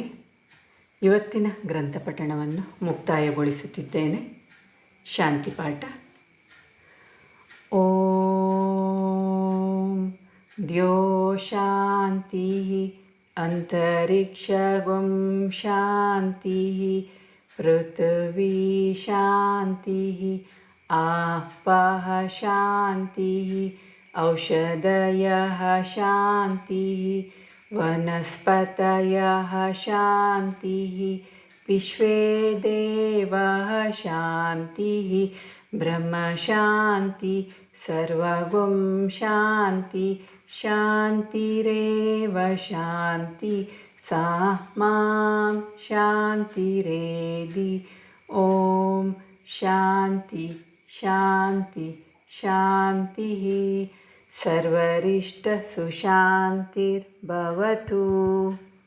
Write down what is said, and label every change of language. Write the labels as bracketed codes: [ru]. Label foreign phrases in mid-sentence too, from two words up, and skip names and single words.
[kn] ಇವತ್ತಿನ ಗ್ರಂಥ ಪಠಣವನ್ನು ಮುಕ್ತಾಯಗೊಳಿಸುತ್ತಿದ್ದೇನೆ. [sa] ಶಾಂತಿ ಪಾಠ. ಓಂ ದ್ಯೋ ಶಾಂತಿ ಅಂತರಿಕ್ಷಗಂ ಶಾಂತಿ ಪೃಥ್ವಿ ಶಾಂತಿ ಆಪಃ ಶಾಂತಿ औषधयः शान्तिः वनस्पतयः शान्तिः विश्वे देवः शान्तिः ब्रह्मशान्ति सर्वगुं शान्ति शान्तिरेव शान्ति सा मां शान्तिरेधि ॐ शान्ति शान्ति शान्तिः सर्वरिष्टसुशान्तिर्भवतु।